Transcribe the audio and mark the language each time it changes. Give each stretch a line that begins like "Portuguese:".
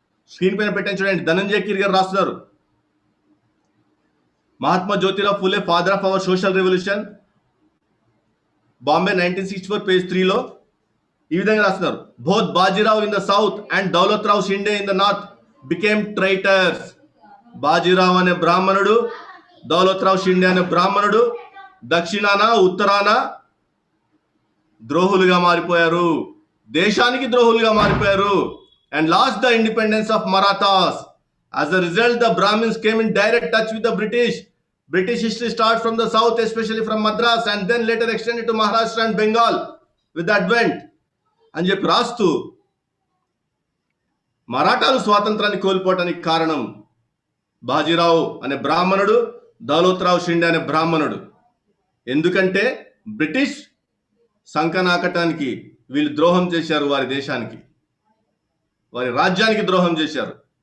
Telugu: Screen పైన పెట్టాను చూడండి, ధనంజయ కీర్ గారు రాస్తున్నారు, Mahatma Jyotirao Phule father of our social revolution, Bombay 1964 page 3లో ఈ విధంగా రాస్తున్నారు,
English: Both Bajirao in the south and Daulat Rao Shinde in the north became traitors.
Telugu: Bajirao అనే బ్రాహ్మణుడు, దౌలత్ రావు షిండే అనే బ్రాహ్మణుడు దక్షిణాన ఉత్తరాన ద్రోహులుగా మారిపోయారు, దేశానికి ద్రోహులుగా మారిపోయారు.
English: And lost the independence of Marathas. As a result, the Brahmins came in direct touch with the British. British history starts from the south, especially from Madras, and then later extended to Maharashtra and Bengal with the Advent.
Telugu: అని చెప్పి రాస్తూ మరాఠాలు స్వాతంత్రాన్ని కోల్పోవటానికి కారణం బాజీరావు అనే బ్రాహ్మణుడు, దౌలత్ రావు షిండే అనే బ్రాహ్మణుడు. ఎందుకంటే బ్రిటిష్ సంకనాకటానికి వీళ్ళు ద్రోహం చేశారు, వారి దేశానికి, వారి రాజ్యానికి ద్రోహం చేశారు.